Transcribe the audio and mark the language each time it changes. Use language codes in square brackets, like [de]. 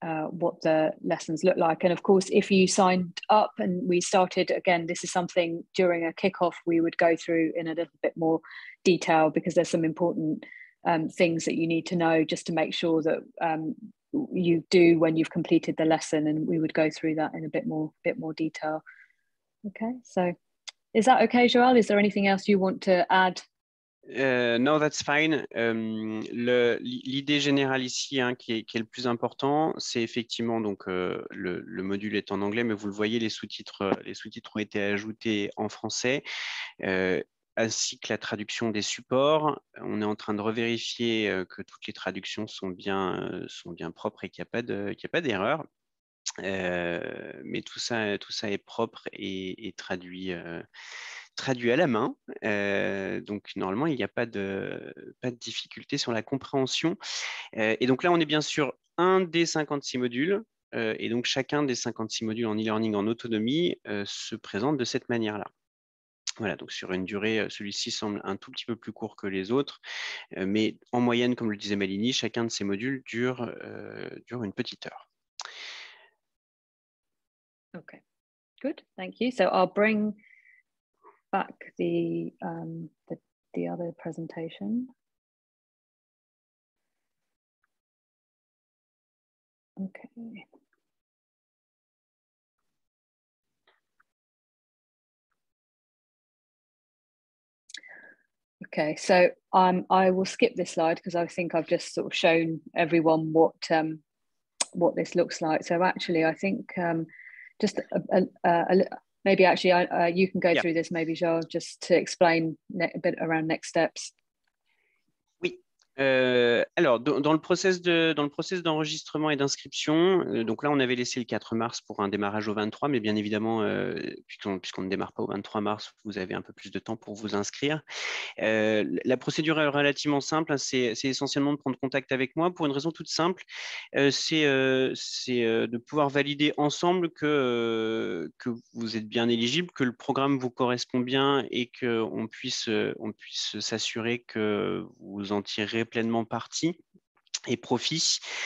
[en] what the lessons look like. And of course, if you signed up and we started, again, this is something during a kickoff we would go through in a little bit more detail, because there's some important things that you need to know just to make sure that you do when you've completed the lesson, and we would go through that in a bit more detail. Okay, so is that okay, Joël? Is there anything else you want to add? No, that's fine. [fr] L'idée générale ici, hein, qui est le plus important, c'est effectivement, donc le module est en anglais, mais vous le voyez, les sous-titres ont été ajoutés en français, ainsi que la traduction des supports. On est en train de revérifier que toutes les traductions sont bien propres et qu'il n'y a pas d'erreur. Mais tout ça est propre et traduit à la main. Donc, normalement, il n'y a pas de difficulté sur la compréhension. Et donc là, on est bien sûr un des 56 modules. Et donc, chacun des 56 modules en e-learning en autonomie se présente de cette manière-là. Voilà, donc sur une durée, celui-ci semble un tout petit peu plus court que les autres, mais en moyenne, comme le disait Malini, chacun de ces modules dure une petite heure. [en] Okay, good, thank you. So I'll bring back the other presentation. Okay. Okay, so I will skip this slide because I think I've just sort of shown everyone what this looks like. So actually, I think just maybe actually you can go through this, maybe, Joël, just to explain a bit around next steps. [fr] Oui. Alors, dans le process d'enregistrement et d'inscription, donc là, on avait laissé le 4 mars pour un démarrage au 23, mais bien évidemment, puisqu'on ne démarre pas au 23 mars, vous avez un peu plus de temps pour vous inscrire. La procédure est relativement simple, hein, c'est essentiellement de prendre contact avec moi pour une raison toute simple, c'est de pouvoir valider ensemble que vous êtes bien éligible, que le programme vous correspond bien et qu'on puisse s'assurer que vous en tirerez pleinement parti et profit.